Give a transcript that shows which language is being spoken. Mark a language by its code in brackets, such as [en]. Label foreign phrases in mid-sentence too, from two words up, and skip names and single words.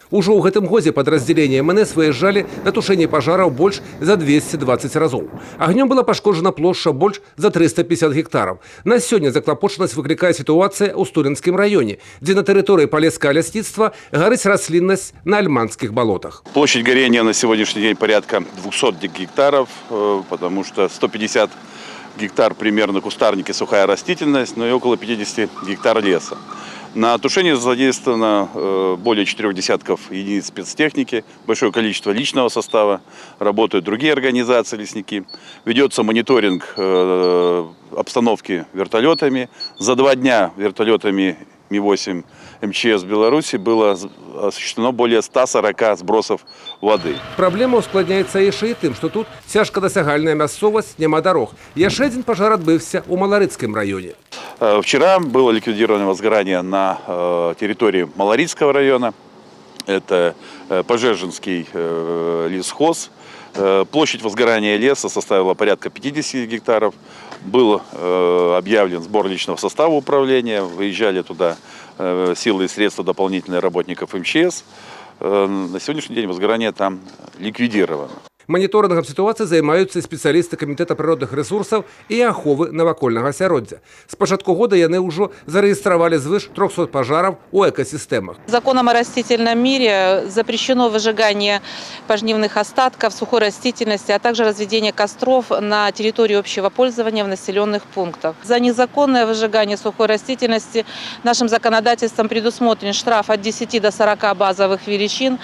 [be] Ужо ў гэтым годзе падраздзяленні МНС выязджалі на тушэнне пажараў больш за 220 разоў. Агнём была пашкоджана плошча больш за 350 гектараў. На сёння заклапочанасць выклікае сітуацыя ў Студэнцкім раёне, дзе на тэрыторыі палескага лясніцтва гарыць расліннасць на альманскіх балотах. [ru] Площадь горения на сегодняшний день порядка 200 гектаров, потому что 150 гектар примерно кустарники, сухая растительность, но и около 50 гектар леса. На тушение задействовано более 4 десятков единиц спецтехники, большое количество личного состава, работают другие организации лесники. Ведется мониторинг обстановки вертолетами. За 2 дня вертолетами Ми-8 МЧС Беларуси было осуществлено более 140 сбросов воды. [be] Праблема ускладняецца яшчэ і тым, што тут цяжкадасягальная мясцовасць, няма дарог. Яшчэ адзін пажар адбыўся ў Маларыцкім раёне. [ru] Вчера было ликвидировано возгорание на территории Маларицкого района. Это Пожежинский лесхоз. Площадь возгорания леса составила порядка 50 гектаров. Был объявлен сбор личного состава управления. Выезжали туда силы и средства дополнительных работников МЧС. На сегодняшний день возгорание там ликвидировано. [be] Моніторынгам сітуацыі займаюцца спецыялісты камітэта прыродных рэсурсаў і аховы навакольнага асяроддзя. З пачатку года яны ўжо зарэгістравалі звыш 300 пажараў у экасістэмах. [ru] Законом о растительном мире запрещено выжигание пожнивных остатков, сухой растительности, а также разведение костров на территории общего пользования в населенных пунктах. За незаконное выжигание сухой растительности нашим законодательством предусмотрен штраф от 10 до 40 базовых величин.